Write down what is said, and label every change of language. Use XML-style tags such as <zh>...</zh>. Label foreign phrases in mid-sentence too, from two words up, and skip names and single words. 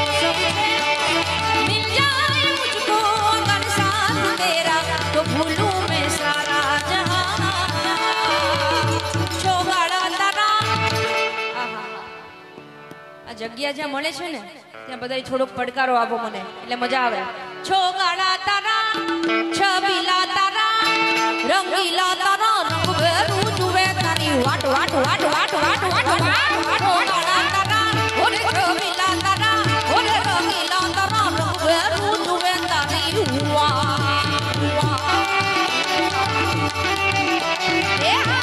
<hi>मिल जाए मुझको अगर साथ तेरा तो भूलूं मैं सारा जहां</hi> <gu>છોગાળા તારા આ જગ્યા ज्યાં મળે છે ને ત્યાં બધાય થોડોક પડકારો આપો મને એટલે મજા આવે છોગાળા તારા છબીલા તારા રંગીલા તારા રંગ ભરૂ જુવે તારી વાટ વાટ વાટ વાટ વાટ વાટ વાટ છોગાળા તારા ઓરે છબીલા તારા ઓરે રંગીલા તારા રંગ ભરૂ જુવે તારી હુઆ એ</gu>